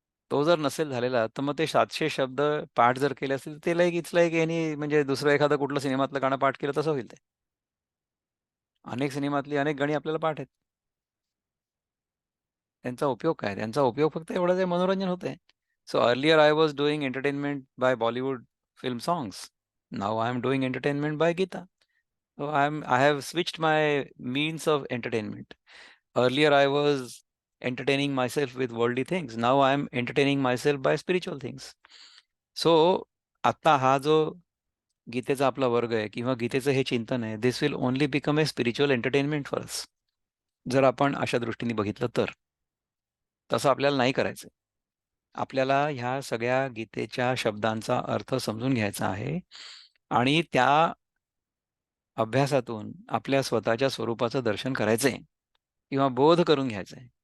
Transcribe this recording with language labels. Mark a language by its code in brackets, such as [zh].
[mr] तो जर नसेल झालेला, तर मग ते 700 शब्द पाठ जर केले असतील, ते [en] like it's like any [mr] म्हणजे दुसरं एखादं कुठलं सिनेमातलं गाणं पाठ केलं तसं होईल ते. अनेक सिनेमातली अनेक गाणी आपल्याला पाठ आहेत. त्यांचा उपयोग काय? त्यांचा उपयोग फक्त एवढाच आहे, मनोरंजन होतंय. [en] So earlier I was doing entertainment by Bollywood film songs. Now I am doing entertainment by Gita. So I have switched my means of entertainment. Earlier I was entertaining myself with worldly things. Now I am entertaining myself by spiritual things. [mr] So आता हा जो गीतेचा आपला वर्ग आहे किंवा गीतेचं हे चिंतन आहे, [en] This will only become a spiritual entertainment for us. [mr] जर आपण अशा दृष्टीने बघितलं तर. तसं आपल्याला नाही करायचंय. आपल्याला ह्या सगळ्या गीतेच्या शब्दांचा अर्थ समजून घ्यायचा आहे आणि त्या अभ्यासातून आपल्या स्वतःच्या स्वरूपाचं दर्शन करायचंय किंवा बोध करून घ्यायचंय.